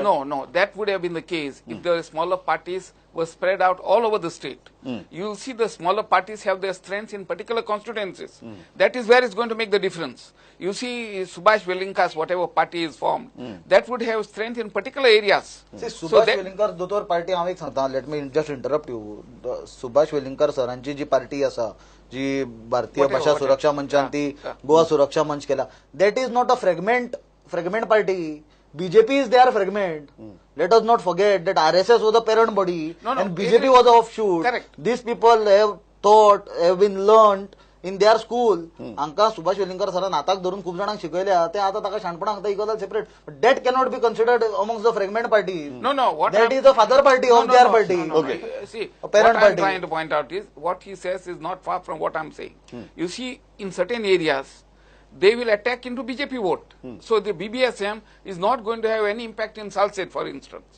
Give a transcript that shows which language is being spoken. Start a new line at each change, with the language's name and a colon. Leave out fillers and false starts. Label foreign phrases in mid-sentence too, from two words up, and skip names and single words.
English: No, that would have been the case if the smaller parties were spread out all over the state. You'll see the smaller parties have their strengths in particular constituencies. That is where it's going to make the difference. You see Subhash Velinkas, whatever party is formed, that would have strength in particular areas.
Konkani: सुभाष वेलिंगकर दोतोर पार्टी हांव एक सांगता,
English: let me just interrupt you.
Konkani: सुभाष वेलिंगकर सरांची जी पार्टी आसा, जी भारतीय भाषा सुरक्षा मंचान ती गोवा सुरक्षा मंच केला,
English: that is not a fragment party. BJP is their fragment. Let us not forget that RSS was the parent body and BJP was the offshoot. Correct. These people have taught, have been learned in their school.
Konkani: हांकां सुभाष वेलिंगकर सरान हाताक धरून खूप जाणांक शिकयल्या, ते आता ताका शाणपणाक सांगता
English: equal separate. But that cannot be considered amongst the fragment parties. No. That is the father party of their party. Okay. See, A parent what I'm party. trying to point out is what he says is not far from what I'm saying. You see, in certain areas, they will attack into BJP vote. So the BBSM is not going to have any impact in Salsette, for instance.